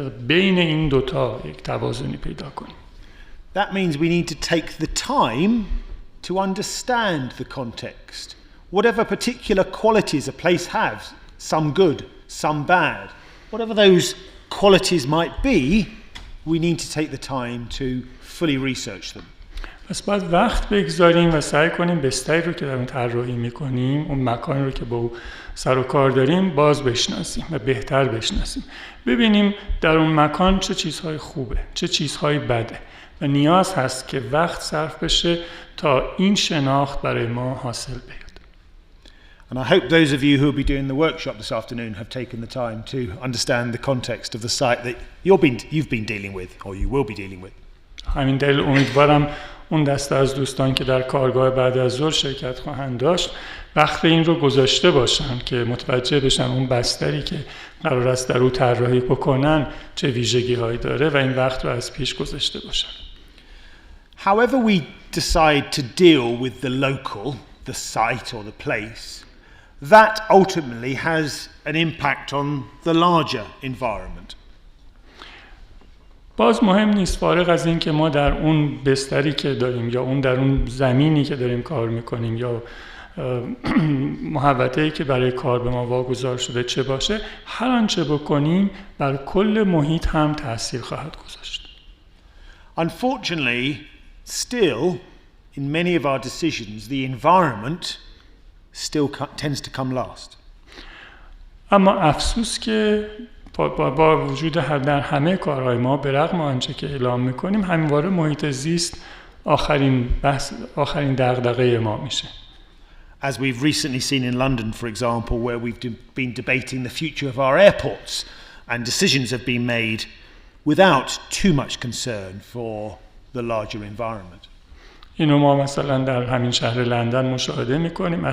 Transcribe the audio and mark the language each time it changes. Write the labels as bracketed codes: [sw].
[fa] بین این دوتا یک توازنی پیدا کنیم. [en] That means we need to take the time to understand the context. Whatever particular qualities a place has, some good, some bad, whatever those qualities might be, we need to take the time to fully research them. [fa] پس باید وقت بگذاریم و سعی کنیم بستری رو که در اون طراحی می‌کنیم، اون مکانی رو که با او سر و کار داریم باز بشناسیم و بهتر بشناسیم. ببینیم در اون مکان چه چیزهای خوبه، چه چیزهای بده و نیاز هست که وقت صرف بشه تا این شناخت برای ما حاصل بیاد. [en] And I hope those of you who will be doing the workshop this afternoon have taken the time to understand the context of the site that you've been dealing with or you will be dealing with. [fa] همین دلیل امیدوارم اون دسته از دوستان که در کارگاه بعد از ظهر شرکت خواهند داشت وقت این رو گذاشته باشن که متوجه بشن اون بستری که قرار است در او طراحی بکنن چه ویژگی هایی داره و این وقت رو از پیش گذاشته باشن. [en] However we decide to deal with the local, the site or the place, that ultimately has an impact on the larger environment. [fa] باز مهم نیست فارغ از این که ما در اون بستری که داریم یا اون در اون زمینی که داریم کار میکنیم یا محوطه‌ای که برای کار به ما واگذار شده چه باشه، هر آنچه بکنیم بر کل محیط هم تأثیر خواهد گذاشت. [en] Unfortunately, still in many of our decisions the environment still tends to come last. [fa] اما افسوس که با وجود در همه کارهای ما به رغم آنچه که اعلام میکنیم همواره محیط زیست آخرین دغدغه ما میشه. [en] As we've recently seen in London, for example, where we've been debating the future of our airports and decisions have been made without too much concern for the larger environment. [fa] اینو ما مثلا در همین شهر لندن مشاهده میکنیم.